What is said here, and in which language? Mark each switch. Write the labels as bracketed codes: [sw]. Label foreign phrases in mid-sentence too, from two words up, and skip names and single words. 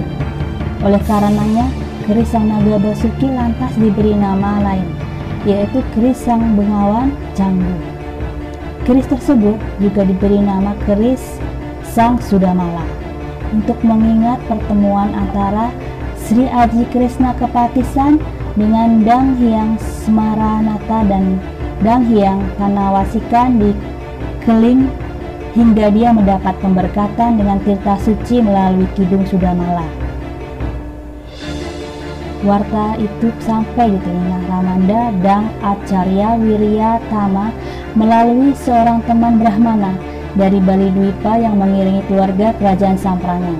[id] Oleh karenanya, keris sang naga Basuki lantas diberi nama lain, yaitu keris sang Bengawan Canggu. Keris tersebut juga diberi nama keris sang Sudamala untuk mengingat pertemuan antara Sri Aji Kresna Kepatisan dengan Dang Hyang Semaranata dan Dang Hyang Panawasikan di Keling, hingga dia mendapat pemberkatan dengan tirta suci melalui Kidung Sudamala. Warta itu sampai di telinga Ramanda Dang Acarya Wirya Tama melalui seorang teman Brahmana dari Bali Dwipa yang mengiringi keluarga kerajaan Samprangan.